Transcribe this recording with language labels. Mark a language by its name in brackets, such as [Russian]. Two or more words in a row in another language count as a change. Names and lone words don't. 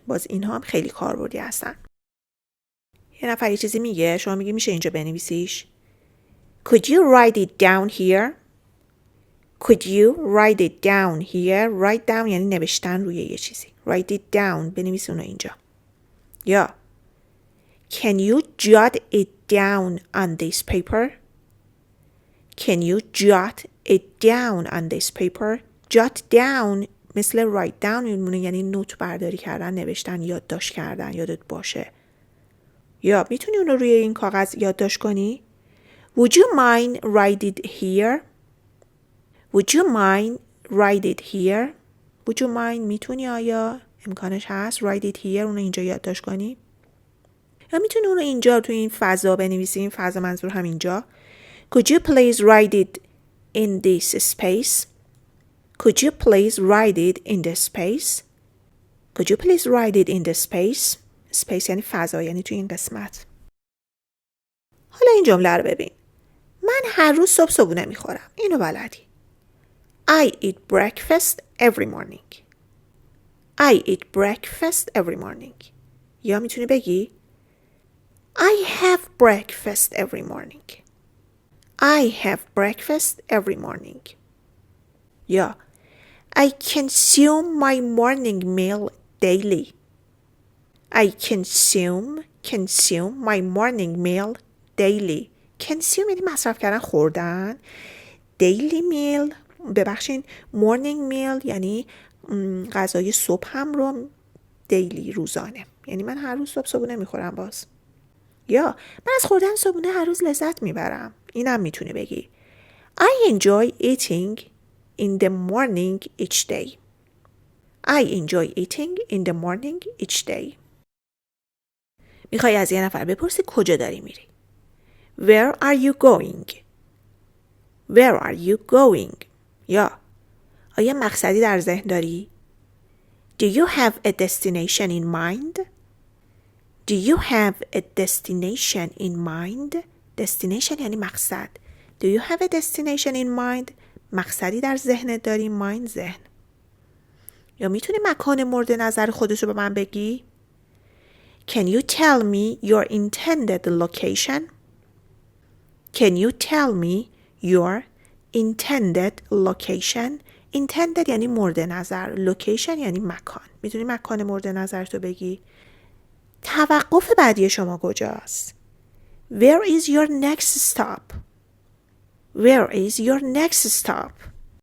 [Persian] باز اینها هم خیلی کاربردی هستن. یه نفر یه چیزی میگه شما میگی میشه اینجا بنویسیش. [English] Could you write it down here? Could you write it down here? Write down [Persian] یعنی نوشتن روی یه چیزی. [English] Write it down [Persian] بنویس اونو اینجا. [English] یا Can you jot it down on this paper? Can you jot it down on this paper? Jot down [Persian] مثل [English] write down [Persian] یعنی نوت برداری کردن، نوشتن، یادداشت کردن، یادت باشه. یا میتونی اون رو روی این کاغذ یادداشت کنی؟ [English] Would you mind write it here? Would you mind write it here? Would you mind [Persian] میتونی آیا امکانش هست [English] write it here [Persian] اون رو اینجا یادداشت کنی؟ یا میتونی اون رو اینجا تو این فضا بنویسی. این فضا منظور هم اینجا. [English] Could you please write it in this space? Could you please write it in this space? Could you please write it in this space? [Persian] Space یعنی فضا یعنی تو این قسمت. حالا این جمله رو ببین. من هر روز صبح صبحونه میخورم. اینو بلدی. [English] I eat breakfast every morning. I eat breakfast every morning. [Persian] یا میتونی بگی [English] I have breakfast every morning. I have breakfast every morning. یا I consume my morning meal daily. I consume my morning meal daily. Consume یعنی مصرف کردن، خوردن. Daily meal ببخشین morning meal یعنی غذای صبح هم رو daily روزانه. [Persian] یعنی من هر روز صبحونه میخورم باز. یا من از خوردن صبحونه هر روز لذت میبرم. اینم میتونه بگی [English] I enjoy eating in the morning each day. I enjoy eating in the morning each day. [Persian] میخوای از یه نفر بپرسی کجا داری میری؟ [English] Where are you going? Where are you going? [Persian] یا آیا مقصدی در ذهن داری؟ [English] Do you have a destination in mind? Do you have a destination in mind? [Persian] Destination یعنی مقصد. [English] Do you have a destination in mind? [Persian] مقصدی در ذهنت داری؟ mind ذهن. یا میتونی مکان مورد نظر خودت رو به من بگی؟ [English] Can you tell me your intended location? Can you tell me your intended location? [Persian] Intended یعنی مورد نظر. Location یعنی مکان. میتونی مکان مورد نظرتو بگی؟ توقف بعدی شما کجاست؟ [English] Where is your next stop? Where is your next stop?